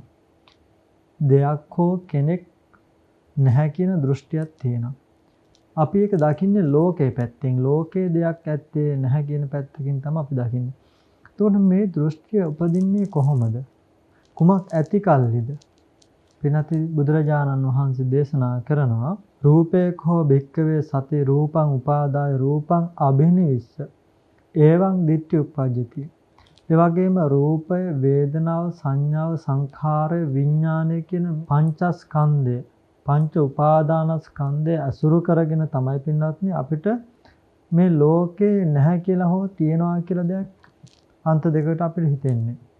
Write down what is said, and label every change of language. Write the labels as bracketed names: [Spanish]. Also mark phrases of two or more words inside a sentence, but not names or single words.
[Sinhala] දෙයක් හෝ කෙනෙක් නැහැ කියන දෘෂ්ටියක් තියෙනවා. අපි ඒක දකින්නේ ලෝකේ පැත්තෙන්. ලෝකේ දෙයක් ඇත්තේ නැහැ කියන පැත්තකින් තමයි අපි දකින්නේ. එතකොට මේ දෘෂ්ටිය උපදින්නේ කොහොමද? කුමක් ඇති කල්ලිද? පිනති බුදුරජාණන් වහන්සේ දේශනා කරනවා [Pali] රූපේකෝ භික්කවේ සති රූපං උපාදාය රූපං අබිනිවිස්ස එවං දිට්ඨි උප්පජ්ජති. [Sinhala] ඒ වගේම රූපය, වේදනාව, සංඥාව, සංඛාරය, විඥානය කියන පංචස්කන්ධය, පංච උපාදානස්කන්ධය අසුරු කරගෙන තමයි පින්වත්නි අපිට මේ ලෝකේ නැහැ කියලා හෝ තියනවා කියලා දෙයක් අන්ත දෙකට අපිට හිතෙන්නේ.